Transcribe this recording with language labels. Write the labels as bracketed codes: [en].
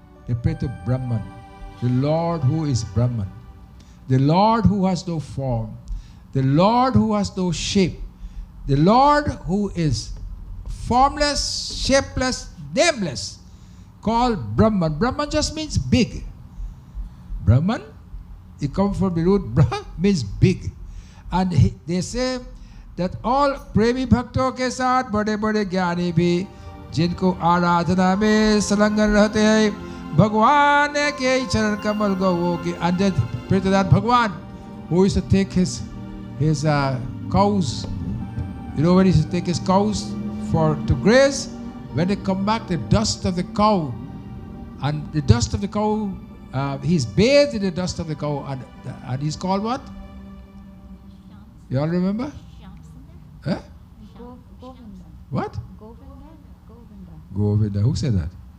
[en] They pray to Brahman, the Lord who is Brahman, the Lord who has no form, the Lord who has no shape, the Lord who is formless, shapeless, nameless, called Brahman. Brahman just means big. Brahman, it comes from the root Brah, means big. And they say that all [hi] प्रेमी भक्तों के साथ बड़े बड़े ज्ञानी भी जिनको आराधना में संलग्न रहते हैं, भगवान के चरण कमल गौओं की, [en] and then pray to that Bhagwan who used to take his cows. You know when he used to take his cows to graze, when they come back, the dust of the cow, and the dust of the cow, he's bathed in the dust of the cow, and he's called what? You all remember? Huh? What? Govinda. Who said that?